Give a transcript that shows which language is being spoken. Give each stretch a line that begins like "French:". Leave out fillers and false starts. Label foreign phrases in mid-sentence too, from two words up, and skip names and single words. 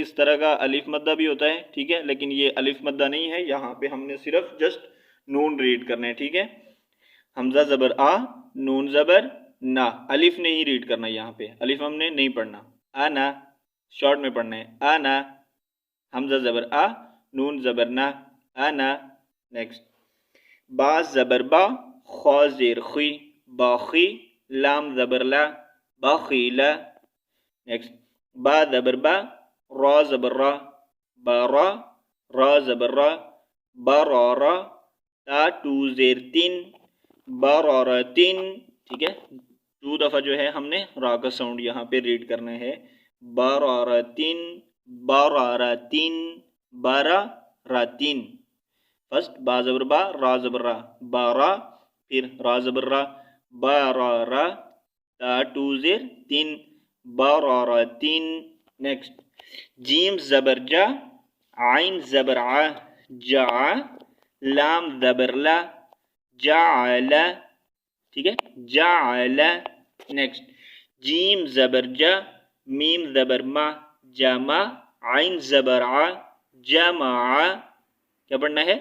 Urdu: اس طرح کا الف مدہ بھی ہوتا ہے، ٹھیک ہے؟ لیکن یہ الف مدہ نہیں ہے، یہاں پہ ہم نے صرف جسٹ نون ریڈ کرنا ہے، ٹھیک ہے؟ حمزہ زبر آ، نون زبر نا، الف نہیں ریڈ کرنا، یہاں پہ الف ہم نے نہیں پڑھنا، انا، شارٹ میں پڑھنا ہے، انا، حمزہ زبر آ، نون زبر نا، انا۔ نیکسٹ با زبر با، خا زیر خی، باخی، لام زبر لا، باخیلا۔ نیکسٹ با زبر با، را زبر را، بارا، را زبر را، بارارا، تا ٹو زیر تین، بارارتین، ٹھیک ہے؟ 2 دفعہ جو ہے ہم نے را کا ساؤنڈ یہاں پہ ریڈ کرنا ہے، بارارتین، بارارتین، بارارتین۔ فرسٹ با زبر با، را زبر را، بارا، پھر را زبر را، بارارا، تا ٹو زیر تین، بارارتین۔ نیکسٹ جیم زبر جا، عین زبر ع، جا، لام زبر لا، جعل، ٹھیک ہے؟ جعل۔ نیکسٹ جیم زبر جا، میم زبر ما، جمع، عین زبر ع، جمع، کیا پڑھنا ہے؟